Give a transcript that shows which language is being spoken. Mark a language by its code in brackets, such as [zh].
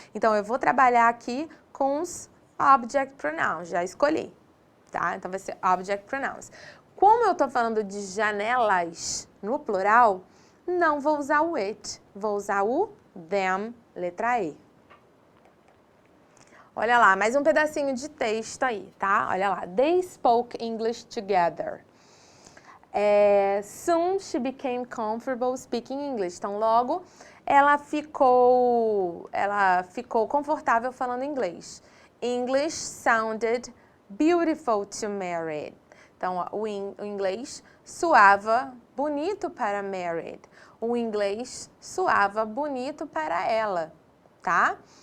[pt] Então, eu vou trabalhar aqui com os object pronouns, já escolhi, tá? Então, vai ser object pronouns. Como eu tô falando de janelas no plural, não vou usar o it, vou usar o them, letra E. Olha lá, mais um pedacinho de texto aí, tá? Olha lá. [en] They spoke English together. Soon she became comfortable speaking English. [pt] Então, logo, ela ficou confortável falando inglês. [en] English sounded beautiful to Mary. [pt] Então, o inglês soava bonito para Mary. O inglês soava bonito para ela, tá?